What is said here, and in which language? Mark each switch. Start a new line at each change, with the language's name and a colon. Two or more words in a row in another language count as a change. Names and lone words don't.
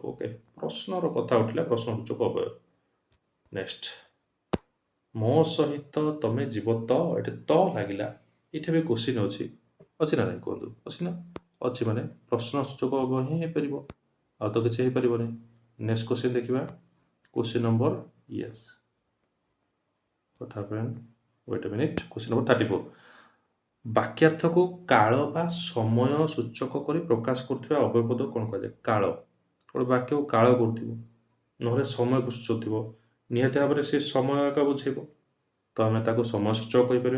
Odia: ଓକେ, ପ୍ରଶ୍ନର କଥା ଉଠିଲା, ପ୍ରଶ୍ନ ସୂଚକ ଅବୟବ। ନେକ୍ସଟ, ମୋ ସହିତ ତମେ ଯିବ ତ, ଏଠି ତ ଲାଗିଲା, ଏଠି ବି କ୍ୱେଶ୍ଚିନ୍ ଅଛି ନା ନାହିଁ କୁହନ୍ତୁ? ଅଛି ନା? ଅଛି ମାନେ ପ୍ରଶ୍ନ ସୂଚକ ଅବୟବ ହିଁ ହେଇପାରିବ, ଆଉ ତ କିଛି ହେଇପାରିବନି।
English: next question ଦେଖିବା, question number yes, what happened, wait a minute, question number 34,
Odia: ବାକ୍ୟାର୍ଥକୁ କାଳ ବା ସମୟ ସୂଚକ କରି ପ୍ରକାଶ କରୁଥିବା ଅବୟବ ପଦ କ'ଣ କୁହାଯାଏ? କାଳ, ଗୋଟେ ବାକ୍ୟକୁ କାଳ କରୁଥିବ, ନହେଲେ ସମୟକୁ ସୂଚାଉଥିବ, ନିହାତି ଭାବରେ ସେ ସମୟ ଏକା ବୁଝେଇବ, ତ ଆମେ ତାକୁ ସମୟ ସୂଚକ କହିପାରିବା।